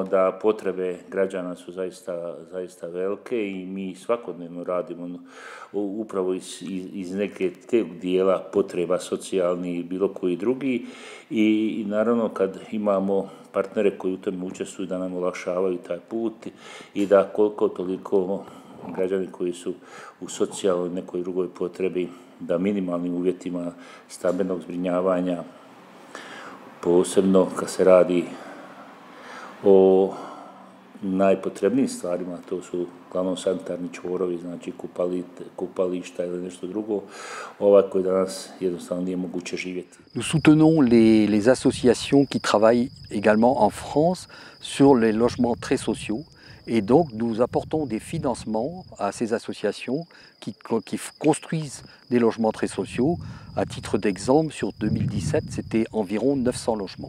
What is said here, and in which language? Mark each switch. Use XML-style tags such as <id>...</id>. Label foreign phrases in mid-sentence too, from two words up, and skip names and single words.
<hr>da potrebe građana su zaista velike i mi svakodnevno radimo upravo iz neke te dijela potreba socijalni i bilo koji drugi i naravno kad imamo partnere koji u tome učestvuju da nam olakšavaju taj put i da koliko toliko građani koji su u socijalnoj nekoj drugoj potrebi da minimalnim uvjetima stambenog zbrinjavanja, posebno kad se radi o najpotrebnijim stvarima, to su uglavnom sanitarni čvorovi, znači kupališta ili nešto drugo, koji danas jednostavno nije moguće živjeti.</hr> <fr>Nous soutenons les associations qui travaillent également en France sur les logements très sociaux. Et donc, nous apportons des financements à ces associations qui construisent des logements très sociaux. À titre d'exemple, sur 2017, c'était environ 900 logements.</fr>